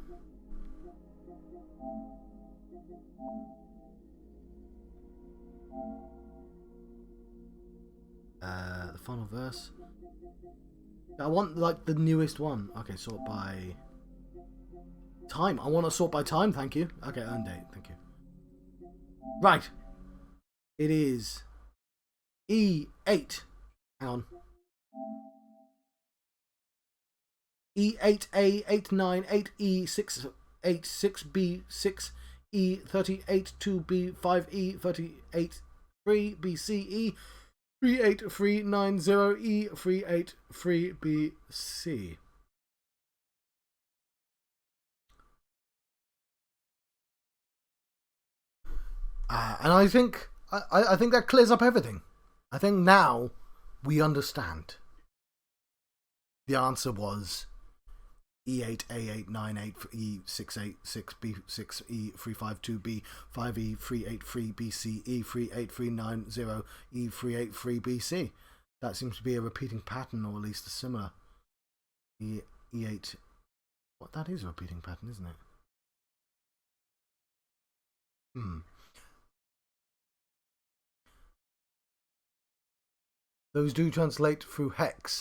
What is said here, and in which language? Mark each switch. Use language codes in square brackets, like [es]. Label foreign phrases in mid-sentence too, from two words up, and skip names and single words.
[en] The final verse. I want like the newest one. Okay, sort by time. I want to sort by time. Thank you. Okay, earn date. Thank you. Right. It is E8. Hang on. E8A898E686B6 E382B5E383BCE 38390E383BC. And I think I think that clears up everything. I think now we understand. The answer was E8A898E686B6E352B5E383BC E38390E383BC. That seems to be a repeating pattern, or at least a similar. E8. What, that is a repeating pattern, isn't it? Those do translate through hex.